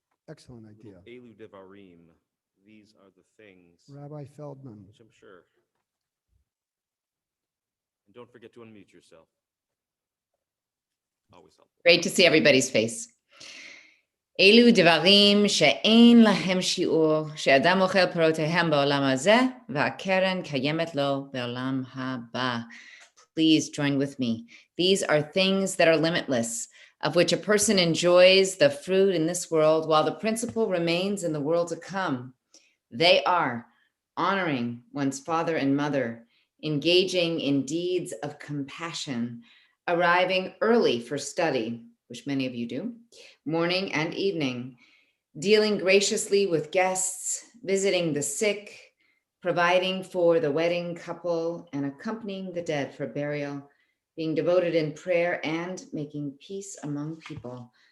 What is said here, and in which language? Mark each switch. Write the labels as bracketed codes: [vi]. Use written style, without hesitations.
[en] Excellent idea. Elu Devarim. These are the things. Rabbi Feldman. Which I'm sure. And don't forget to unmute yourself. Always helpful. Great to see everybody's face. [he] אלו דברים שאין להם שיעור, שאדם אוכל פירותיהם בעולם הזה, והקרן קיימת לו בעולם הבא. [en] Please join with me. These are things that are limitless, of which a person enjoys the fruit in this world while the principle remains in the world to come. They are honoring one's father and mother, engaging in deeds of compassion, arriving early for study, which many of you do, morning and evening, dealing graciously with guests, visiting the sick, providing for the wedding couple, and accompanying the dead for burial, being devoted in prayer, and making peace among people.